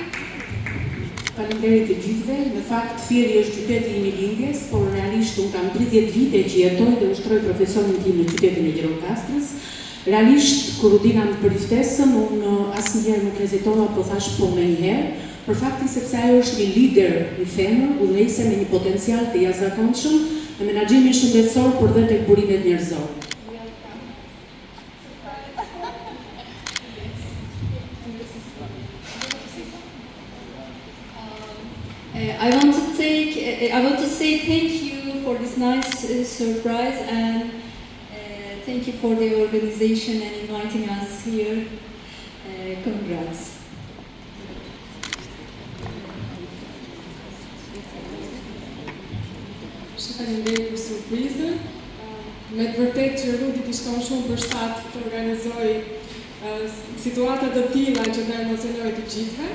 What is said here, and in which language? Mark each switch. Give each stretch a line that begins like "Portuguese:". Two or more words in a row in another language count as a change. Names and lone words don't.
Albanian: Faleminderit të gjithëve. Në fakt Fieri është qyteti I lindjes, por realisht unë kam 30 vite që jetoj dhe ushtroj profesionin tim në qytetin e Gjirokastrës. Realisht, kur u dina për iftesën, unë asnjëherë nuk hezitova, po thash po më njëherë, për faktin sepse ajo është një lider I femër, udhëheqëse me një potencial të jashtëzakonshëm në menaxhimin shëndetësor, por dhe tek burimet njerëzor.
English: I want to say thank you for this nice surprise and thank you for the organization and inviting us here. Congrats.
Albanian: Faleminderit për surprizën. Me të vërtetë që Rudi I shkon shumë për shtat të organizoj situata të tilla që të emocionojë të gjithëve.